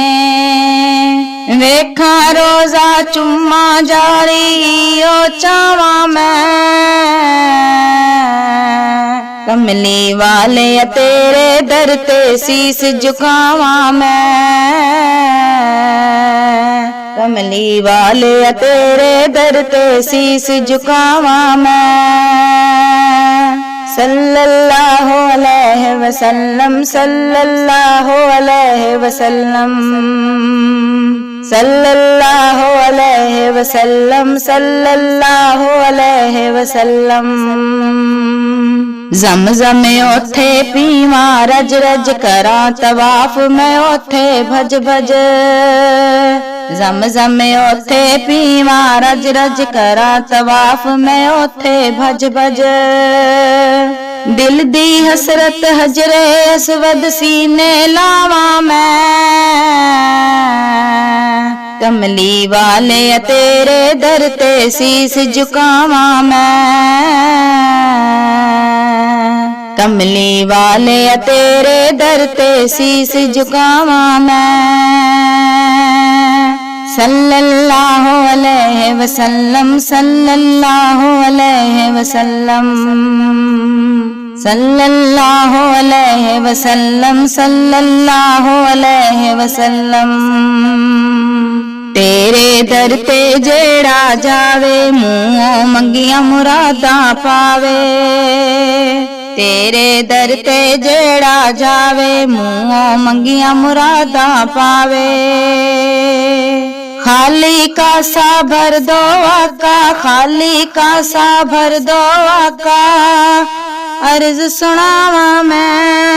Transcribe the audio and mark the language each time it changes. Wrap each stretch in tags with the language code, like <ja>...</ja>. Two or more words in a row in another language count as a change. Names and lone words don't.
<pa>ویکھاں روضہ چماں جاری او چاواں میں، کملی والے تیرے در تے سیس جھکاواں میں. کملی والے تیرے در تے سیس جھکاواں میں.</pa> <ar>صلى الله عليه وسلم، صلى الله عليه وسلم، صلى الله عليه وسلم، صلى الله عليه وسلم.</ar> <pa>زم زم اوتھے پیواں، رج رج کراں طواف میں اوتھے بھج بھج. زم زم اوتھے پیواں، رج رج کراں طواف میں اوتھے بھج بھج. دل دی حسرت حجر اسود سینے لاواں میں، کملی والے تیرے در تے سیس جھکاواں میں. کملی والے تیرے در تے سیس جھکاواں میں.</pa> <ar>صلى الله عليه وسلم، صلى الله عليه وسلم، صلى الله عليه وسلم، صلى الله عليه وسلم.</ar> <pa>تیرے در تے جیہڑا جاوے، مونہوں منگیاں مراداں پاوے. تیرے در تے جیہڑا جاوے، مونہوں منگیاں مراداں پاوے. خالی کاسہ بھر دو آقا، خالی کاسہ بھر دو آقا، عرض سناواں میں.</pa>